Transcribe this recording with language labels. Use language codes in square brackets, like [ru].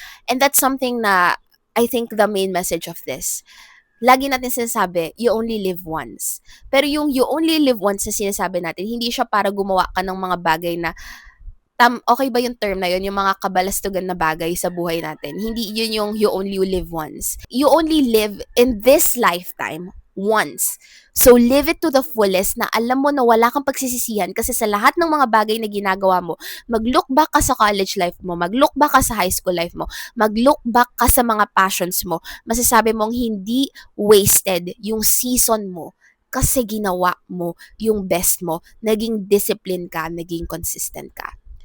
[en] And that's something na I think the main message of this. [tl] Lagi natin sinasabi, [en] you only live once. [tl] Pero yung [en] you only live once [tl] na sinasabi natin, hindi siya para gumawa ka ng mga bagay na okay ba yung term na yun, yung mga kabalastugan na bagay sa buhay natin. Hindi yun yung [en] you only live once. You only live in this lifetime once. So live it to the fullest [tl] na alam mo na wala kang pagsisisihan kasi sa lahat ng mga bagay na ginagawa mo, mag-look back ka sa college life mo, mag-look back ka sa high school life mo, mag-look back ka sa mga passions mo, masasabi mong hindi wasted yung season mo kasi ginawa mo yung best mo, naging discipline ka, naging consistent ka.